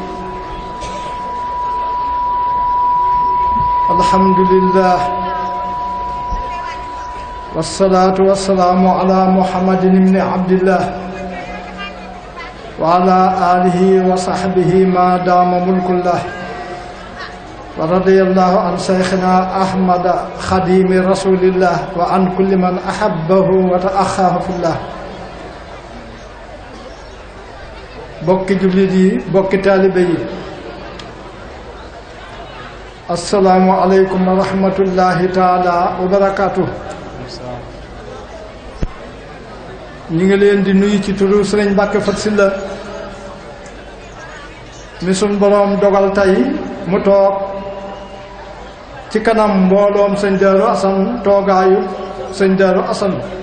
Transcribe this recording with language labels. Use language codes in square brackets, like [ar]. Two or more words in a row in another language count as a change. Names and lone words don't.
[ar] الحمد لله والصلاة والسلام على محمد بن عبد الله وعلى آله وصحبه ما دام ملك الله ورضي الله عن شيخنا أحمد خديم رسول الله وعن كل من أحبه وتأخاه في الله. [wo] bokki jullit yi bokki taalibe yi [ar] السلام عليكم ورحمة الله تعالى وبركاته. [wo] ñu ngi leen di nuyu ci turu Sëriñ Mbàkke Fat Sylla mi sun boroom dogal tey mu toog ci kanam mbooloom sëñ Daaru Asan toogaayu sëñ Daaru Asan.